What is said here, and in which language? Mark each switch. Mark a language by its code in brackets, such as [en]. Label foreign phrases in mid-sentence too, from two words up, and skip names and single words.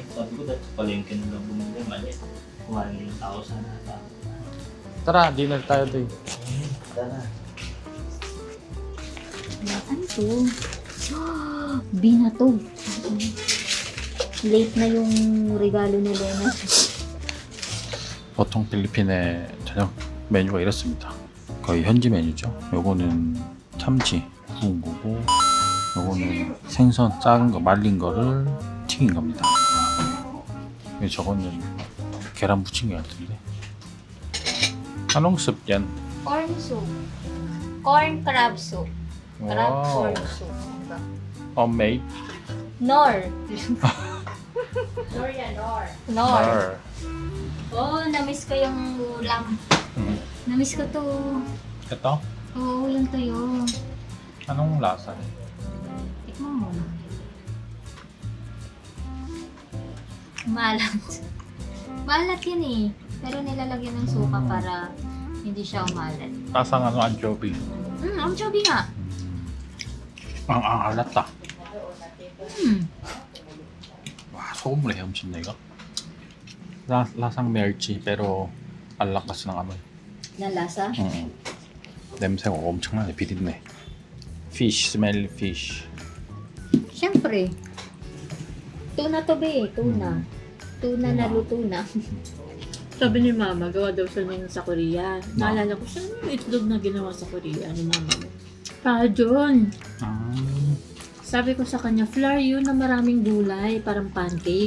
[tl] Sabi ko dati palengke na lang bumili. Maliit. 1,000 ata. Tara, dinner tayo doy. Tara. Ano to? Binato. Late na yung regalo ni Lena. [ko] 보통 필리핀의 저녁 메뉴가 이렇습니다. 거의 현지 메뉴죠. 요거는 참치 구운 거고, 요거는 생선 작은 거 말린 거를 튀긴 겁니다. 그리고 저거는 계란 부친 것 같은데. [tl] Anong soup yan? [en] Corn soup. Corn crab soup. Crab corn soup. [tl] Homemade? Nor. Nor yan, Nor. Nor. Oh, namiss ko yung ulam. Namiss ko to. Ito? Oo, yung tuyo. Anong lasa? Tikman mo. Malat. Malat yun eh. Pero nilalagyan ng suka para hindi siya umalat. Lasang ano, anchovy. Anchovy nga. Ang alat ah. Hmm. [ko] 와, 소금물에 헤엄쳤네 이거. [tl] lasang 멸치 pero 알락가스 ng amoy. Na lasa? [ko] 냄새가 엄청나네. 비린내. [en] Fish, smell fish. [tl] Siyempre. Tuna to be, tuna. Tuna na luto na. Sabi ni Mama, gawa daw siya nun sa Korea. Naalala ko, saan yung itlog na ginawa sa Korea ni Mama mo? John. Sabi ko sa kanya, flour yun na maraming gulay, parang pancake.